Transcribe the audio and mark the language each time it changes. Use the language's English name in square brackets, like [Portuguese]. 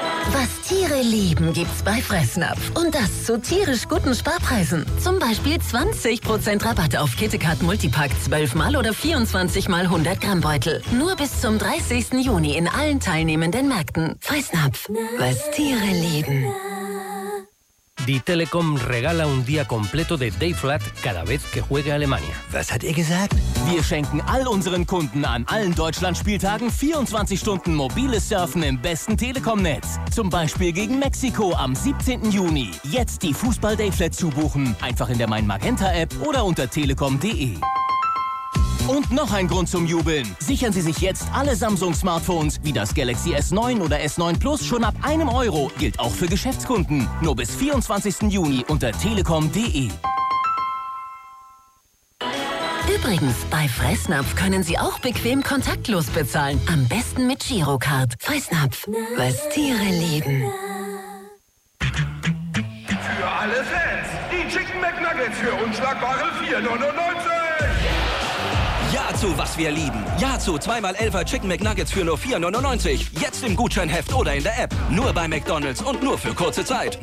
[German] Was Tiere lieben, gibt's bei Fressnapf. Und das zu tierisch guten Sparpreisen. Zum Beispiel 20% Rabatt auf KitKat Multipack 12-mal oder 24-mal 100-Gramm Beutel. Nur bis zum 30. Juni in allen teilnehmenden Märkten. Fressnapf, was Tiere lieben. [Spanish] Die Telekom regala un día completo de Day Flat cada vez que juegue Alemania. [German] Was hat ihr gesagt? Wir schenken all unseren Kunden an allen Deutschlandspieltagen 24 Stunden mobiles Surfen im besten Telekom-Netz. Zum Beispiel gegen Mexiko am 17. Juni. Jetzt die Fußball-Day Flat zubuchen. Einfach in der Mein Magenta-App oder unter telekom.de. Und noch ein Grund zum Jubeln. Sichern Sie sich jetzt alle Samsung-Smartphones, wie das Galaxy S9 oder S9 Plus, schon ab 1 Euro. Gilt auch für Geschäftskunden. Nur bis 24. Juni unter telekom.de. Übrigens, bei Fressnapf können Sie auch bequem kontaktlos bezahlen. Am besten mit Girocard. Fressnapf, was Tiere lieben. Für alle Fans, die Chicken McNuggets für unschlagbare 4,99. zu, was wir lieben. Ja zu 2x11er Chicken McNuggets für nur 4,99 €. Jetzt im Gutscheinheft oder in der App. Nur bei McDonald's und nur für kurze Zeit.